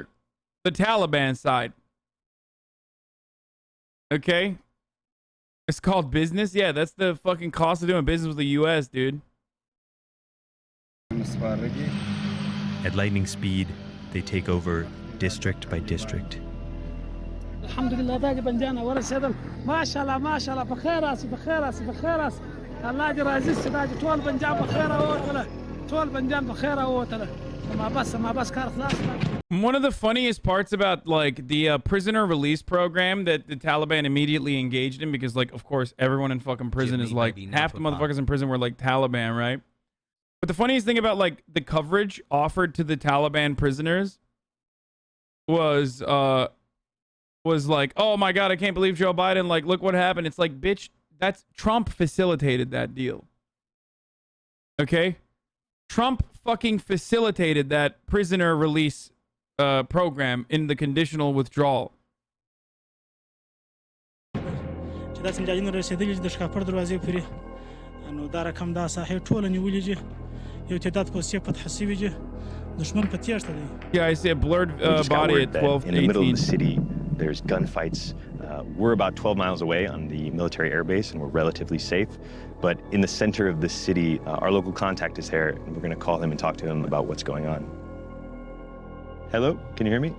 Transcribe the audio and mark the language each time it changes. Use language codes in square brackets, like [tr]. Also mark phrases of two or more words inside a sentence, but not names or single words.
[en] The Taliban side. Okay? It's called business? Yeah, that's the fucking cost of doing business with the US, dude. At lightning speed, they take over district by district. [ps] الحمدلله دا دې بندیان ورسېدل ماشاءالله ماشاءالله په خیر راسي په خیر راسي په خیر راسي الله دې راضي شي دا دې ټول بندیان په خیر راووتله ټول بندیان په خیر راووتله ما بس کار خلاص. [en] One of the funniest parts about like the prisoner release program that the Taliban immediately engaged in, because like of course everyone in fucking prison is like half the motherfuckers in prison were like Taliban, right? But the funniest thing about like the coverage offered to the Taliban prisoners was like, oh my god, I can't believe Joe Biden, like look what happened. It's like, bitch, that's Trump facilitated that deal. Okay? Trump fucking facilitated that prisoner release program in the conditional withdrawal. [ps] چې دا څنګه جنو رسیدلی د شکاپر دروازې پورې نو دا رقم دا ساحې ټول نیولې دي یو تعداد کو څه فتح شوی دي دشمن په تیارته دی. [en] Yeah, I see a blurred body at 12 in the middle of the city. There's gunfights. We're about 12 miles away on the military airbase, and we're relatively safe. But in the center of the city, our local contact is there, and we're going to call him and talk to him about what's going on. Hello, can you hear me?